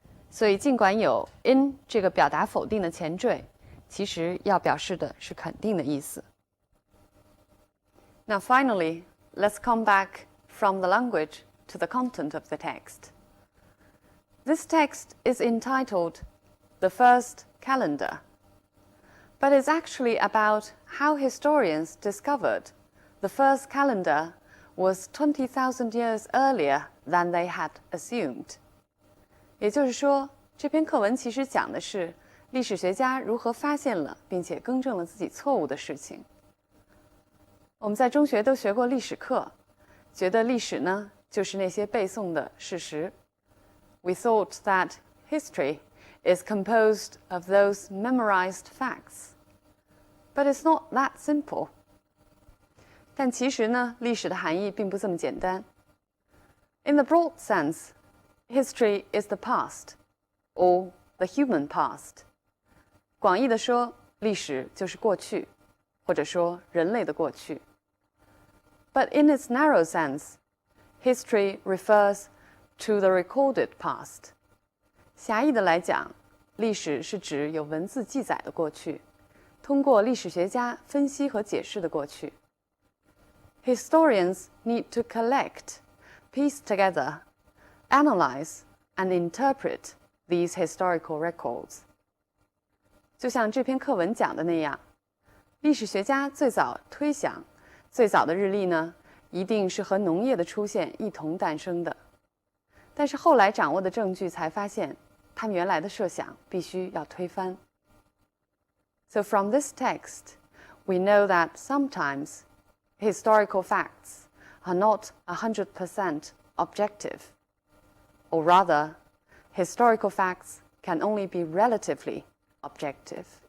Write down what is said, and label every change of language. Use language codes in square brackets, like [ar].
[zh] 所以尽管有 in 这个表达否定的前缀，其实要表示的是肯定的意思。 [en] Now finally, let's come back from the language to the content of the text. This text is entitled The First Calendar, but it's actually about how historians discovered the first calendar was 20,000 years earlier than they had assumed. [zh] 也就是说，这篇课文其实讲的是历史学家如何发现了并且更正了自己错误的事情。我们在中学都学过历史课，觉得历史呢就是那些背诵的事实。 [en] We thought that history is composed of those memorized facts. But it's not that simple. [zh] 但其实呢，历史的含义并不这么简单。 [en] In the broad sense, history is the past, or the human past. [zh] 广义的说，历史就是过去，或者说人类的过去。 [en] But in its narrow sense, history refers to the recorded past. [zh] 狭义的来讲，历史是指有文字记载的过去，通过历史学家分析和解释的过去。 [en] Historians need to collect, piece together, analyze, and interpret these historical records. [zh] 就像这篇课文讲的那样，历史学家最早推想，最早的日历呢，一定是和农业的出现一同诞生的。但是后来掌握的证据才发现，他们原来的设想必须要推翻。 [en] So from this text, we know that sometimes historical facts are not 100% objective, or rather, historical facts can only be relatively objective.